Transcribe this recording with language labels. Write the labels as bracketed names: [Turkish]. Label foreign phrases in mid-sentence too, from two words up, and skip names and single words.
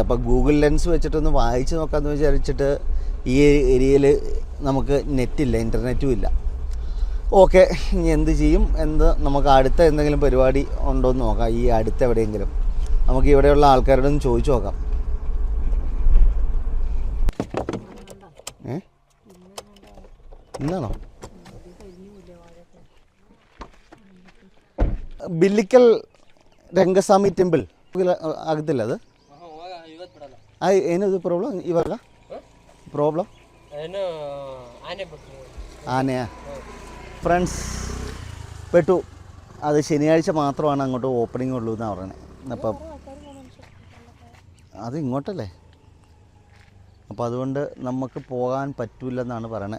[Malayalam] അപ്പോൾ ഗൂഗിൾ ലെൻസ് വെച്ചിട്ടൊന്ന് വായിച്ച് നോക്കാമെന്ന് വിചാരിച്ചിട്ട് ഈ ഏരിയയിൽ നമുക്ക് നെറ്റില്ല, ഇൻ്റർനെറ്റും ഇല്ല. ഓക്കെ, ഇനി എന്ത് ചെയ്യും, നമുക്ക് അടുത്ത എന്തെങ്കിലും പരിപാടി ഉണ്ടോ എന്ന് നോക്കാം. ഈ അടുത്ത് എവിടെയെങ്കിലും നമുക്ക് ഇവിടെയുള്ള ആൾക്കാരോടൊന്ന് ചോദിച്ചു നോക്കാം. [Kannada] ഇന്നാണോ ಬಿಲ್ಲಿಕಲ್ ರಂಗಸ್ವಾಮಿ ಟೆಂಪಲ್ ಆಗುತ್ತಿಲ್ಲ ಅದು? ಏನದು ಪ್ರಾಬ್ಲಮ್ ಇವಾಗ? ಪ್ರಾಬ್ಲಮ್ ആനയാ? [Malayalam] ഫ്രണ്ട്സ്, പെട്ടു. അത് ശനിയാഴ്ച മാത്രമാണ് അങ്ങോട്ട് ഓപ്പണിംഗ് ഉള്ളൂ എന്നാണ് പറയുന്നത്. അപ്പം അത് ഇങ്ങോട്ടല്ലേ, അപ്പോൾ അതുകൊണ്ട് നമുക്ക് പോകാൻ പറ്റില്ലെന്നാണ് പറയണത്.